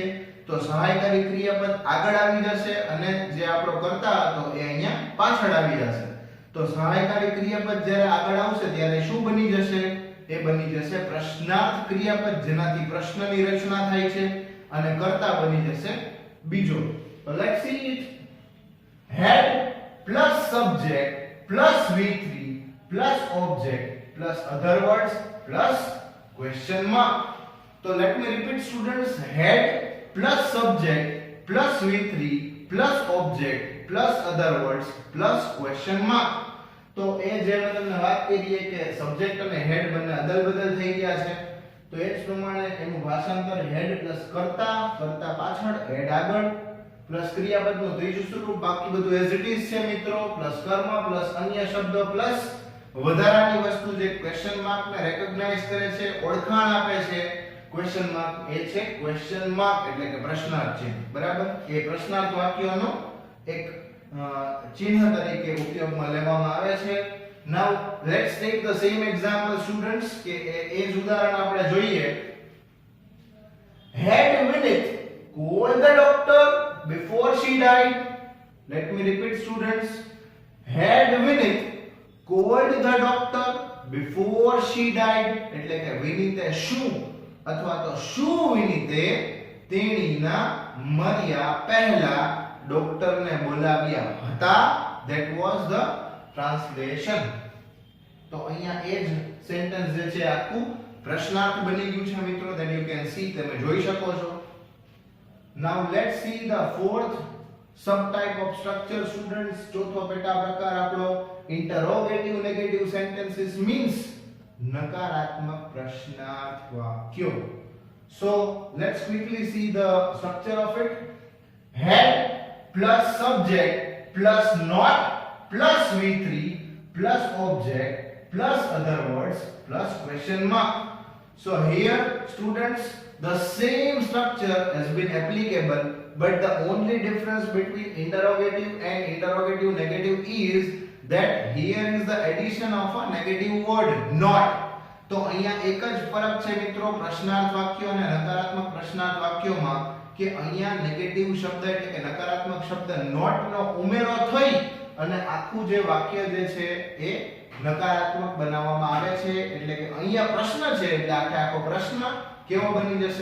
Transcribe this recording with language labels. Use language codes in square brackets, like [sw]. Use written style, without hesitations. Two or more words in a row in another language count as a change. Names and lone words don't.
[gu] તો સહાયકારી ક્રિયાપદ આગળ આવી જશે અને જે આપણો કર્તા હતો એ અહીંયા પાછળ આવી જશે. તો સહાયકારી ક્રિયાપદ જ્યારે આગળ આવશે ત્યારે શું બની જશે? એ બની જશે પ્રશ્નાર્થ ક્રિયાપદ જેનાથી પ્રશ્નની રચના થાય છે અને કર્તા બની જશે બીજો. [en] So let's see it. Had plus subject plus V3 plus object plus other words plus question mark. So let me repeat students. Had plus subject plus V3 plus object plus other words plus question mark. [gu] તો એ જે મેં તમને વાત કરી કે સબ્જેક્ટ અને હેડ બંને અદલ-બદલ થઈ ગયા છે, તો એ જ પ્રમાણે એનું ભાષાંતર [en] had plus [gu] કર્તા પાછળ, હેડ આગળ પ્લસ ક્રિયાપદનું ત્રીજું સ્વરૂપ, બાકી બધું [en] as it is [gu] છે મિત્રો, પ્લસ કર્મ પ્લસ અન્ય શબ્દ પ્લસ વધારાની વસ્તુ જે [en] question mark [gu] ને રેકોગ્નાઇઝ કરે છે, ઓળખાણ આપે છે. [en] question mark [gu] એ છે [en] question mark [gu] એટલે કે પ્રશ્નાર્થ ચિહ્ન. બરાબર? એ પ્રશ્નાર્થ વાક્યોનો એક ચિહ્ન તરીકે ઉપયોગમાં લેવામાં આવે છે. [en] Now let's take the same example students [gu] કે એ જ ઉદાહરણ આપણે જોઈએ. [en] Had Vinith called the doctor before she died? Let me repeat students. Had Vinith called the doctor before she died? [gu] એટલે કે વિનીતે શું અથવા તો શું વિનીતે તેણીના મર્યા પહેલા ડોક્ટરને બોલાવ્યા હતા. [en] That was the translation. [gu] તો અહીંયા એ જ સેન્ટેન્સ જે છે આખું પ્રશ્નાર્થ બની ગયું છે મિત્રો. [en] that you can see, [gu] તમે જોઈ શકો છો. [en] Now let's see the fourth subtype of structure students. [gu] ચોથો પેટા પ્રકાર આપણો [en] interrogative negative sentences means [gu] નકારાત્મક પ્રશ્નાર્થ વાક્યો. [en] So let's quickly see the structure of it. Head plus subject plus not plus V3 plus object plus other words plus question mark. So here students, the same structure has been applicable, but the only difference between interrogative and interrogative negative is that here is the addition of a negative word not. [gu] તો અહીંયા એક જ ફરક છે મિત્રો પ્રશ્નાર્થ વાક્યો અને નકારાત્મક પ્રશ્નાર્થ વાક્યોમાં કે અહીંયા નેગેટિવ શબ્દ એટલે કે નકારાત્મક શબ્દ not નો ઉમેરો થઈ અને આખું જે વાક્ય જે છે એ નકારાત્મક બનાવવામાં આવે છે. એટલે કે અહીંયા પ્રશ્ન છે એટલે આખો પ્રશ્ન કેવો બની જશે?